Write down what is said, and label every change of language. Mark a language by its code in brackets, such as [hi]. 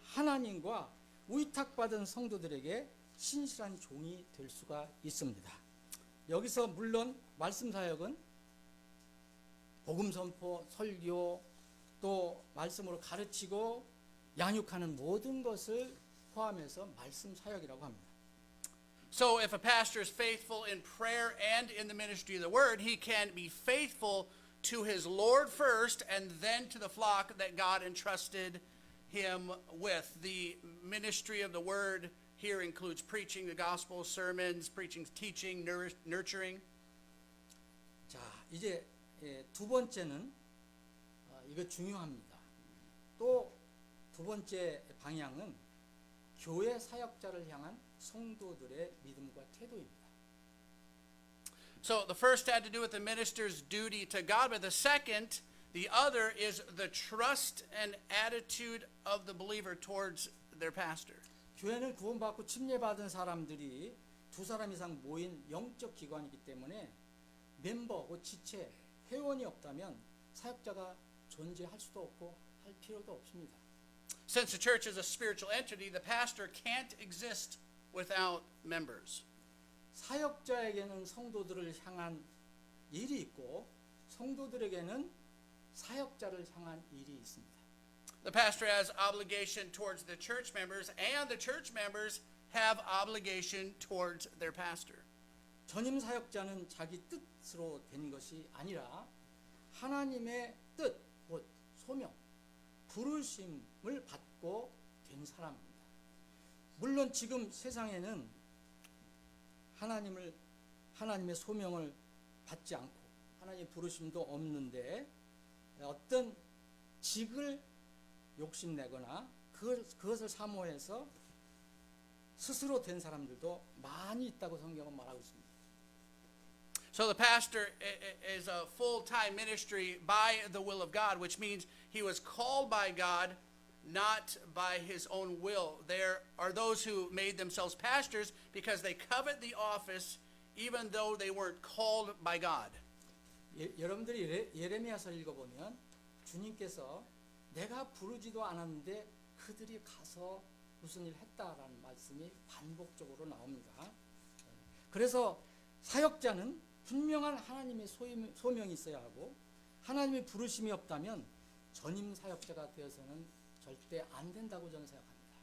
[ko] 하나님과 위탁받은 성도들에게 신실한 종이 될 수가 있습니다. 여기서 물론 말씀 사역은 복음 선포, 설교, 또 말씀으로 가르치고 양육하는 모든 것을 포함해서 말씀 사역이라고 합니다. [en] So if a pastor is faithful in prayer and in the ministry of the word, he can be faithful to his Lord first and then to the flock that God entrusted him with. The ministry of the word here includes preaching the gospel, sermons, preaching, teaching, nurturing. [ko] 자, 이제 두 번째는 이거 중요합니다. 또 두 번째 방향은 교회 사역자를 향한 성도들의 믿음과 태도입니다. [en] So the first had to do with the minister's duty to God, but the other is the trust and attitude of the believer towards their pastor. [ko] 교회는 구원받고 침례받은 사람들이 두 사람 이상 모인 영적 기관이기 때문에 멤버, 지체, 회원이 없다면 사역자가 존재할 수도 없고 할 필요도 없습니다. [en] Since the church is a spiritual entity, the pastor can't exist without members. [ko] 사역자에게는 성도들을 향한 일이 있고 성도들에게는 사역자를 향한 일이 있습니다. [en] The pastor has obligation towards the church members, and the church members have obligation towards their pastor. [ko] 전임 사역자는 자기 뜻으로 된 것이 아니라 하나님의 뜻, 곧 소명, 부르심을 받고 된 사람입니다. 물론 지금 세상에는 하나님의 소명을 받지 않고 하나님의 부르심도 없는데 어떤 직을 욕심내거나 그것을 사모해서 스스로 된 사람들도 많이 있다고 성경은 말하고 있습니다. [en] So the pastor is a full-time ministry by the will of God, which means he was called by God, not by his own will. There are those who made themselves pastors because they covet the office even though they weren't called by God. [ko] 여러분들이 예레미야서 읽어보면 주님께서 내가 부르지도 않았는데 그들이 가서 무슨 일 했다라는 말씀이 반복적으로 나옵니다. 그래서 사역자는 분명한 하나님의 소명이 있어야 하고 하나님의 부르심이 없다면 전임 사역자가 되어서는 절대 안 된다고 저는 생각합니다.